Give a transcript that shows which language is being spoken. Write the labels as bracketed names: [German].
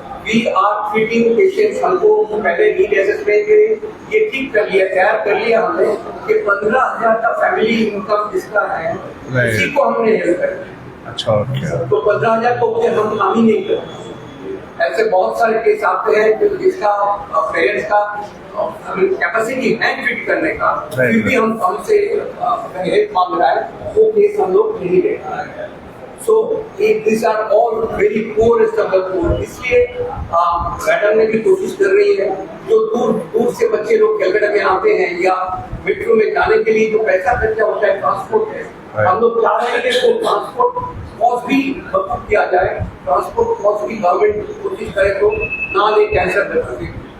[English] we are treating patients, [Hindi] हमको पहले need assessment के ये ठीक कर लिया, तैयार कर लिया हमने कि 15,000 का फैमिली इनकम जिसका है उसी को हमने हेल्प कर दिया। अच्छा, ओके। तो 15,000 को हम काम ही नहीं करते। ऐसे बहुत सारे केस आते हैं कि जिसका पेरेंट्स का कैपेसिटी है ट्रीट करने का, फिर भी हमसे हेल्प मांग रहा है, वो केस हम लोग नहीं ले पा रहे हैं। [English] So these are all very poorest of the poor. [Hindi] इसलिए मैडम ने भी कोशिश कर रही है, जो दूर से बच्चे लोग कैलकाटा में आते हैं या मेट्रो में जाने के लिए जो पैसा खर्चा होता है ट्रांसपोर्ट है, हम लोग चाह रहे हैं कि वो ट्रांसपोर्ट कॉस्ट भी बखूब किया जाए, ट्रांसपोर्ट कॉस्ट भी गवर्नमेंट कोशिश करे तो ना ले कैंसर कर सके।